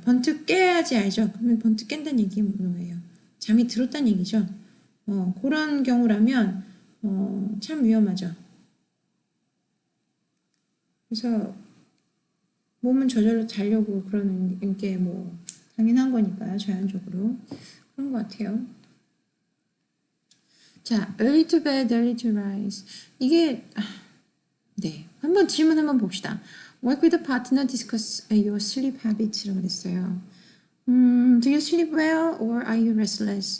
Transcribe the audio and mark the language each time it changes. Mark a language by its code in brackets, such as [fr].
[ko] 번뜩 깨야지 알죠. 그러면 번뜩 깬다는 얘기 뭐예요? 잠이 들었다는 얘기죠. 그런 경우라면 참 위험하죠. 그래서 몸은 저절로 자려고 그러는 게 뭐 당연한 거니까요. 자연적으로 그런 것 같아요. 자, early to bed, early to rise. 이게 네, 한번 질문 한번 봅시다. [en] Work with a partner, discuss your sleep habits라고 [ko] 그랬어요. [en] Do you sleep well or are you restless?